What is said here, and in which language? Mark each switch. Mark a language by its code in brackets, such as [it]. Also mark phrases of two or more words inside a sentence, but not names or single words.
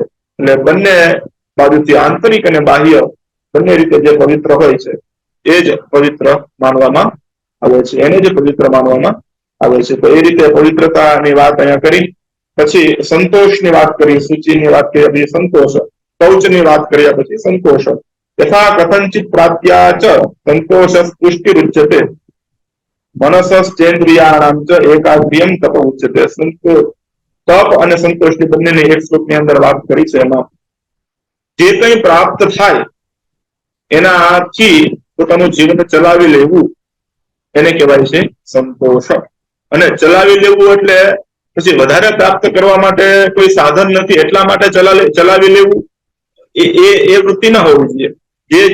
[gu] એટલે બંને બાજુથી આંતરિક અને બાહ્ય બંને રીતે જે પવિત્ર હોય છે એ જ પવિત્ર માનવામાં આવે છે, એને જ પવિત્ર માનવામાં આવે છે। તો એ રીતે પવિત્રતાની વાત અહીંયા કરી। પછી સંતોષની વાત કરી, સૂચિની વાત કર્યા પછી સંતોષ, શૌચની વાત કર્યા પછી સંતોષ। [sa] यथा कथंचित प्राप्त्या च संतोष पुष्टिरुच्यते मनसश्चेन्द्रियाणाम च एकाग्र्यम तप उच्यते। [gu] તપ અને સંતોષની બંનેને એક શ્લોકની અંદર વાત કરી છે. એમાં જે કંઈ પ્રાપ્ત થાય એનાથી પોતાનું જીવન ચલાવી લેવું એને કહેવાય છે સંતોષ. અને ચલાવી લેવું એટલે પછી વધારે પ્રાપ્ત કરવા માટે કોઈ સાધન નથી એટલા માટે ચલાવી લેવું એ વૃત્તિ ના હોવી જોઈએ.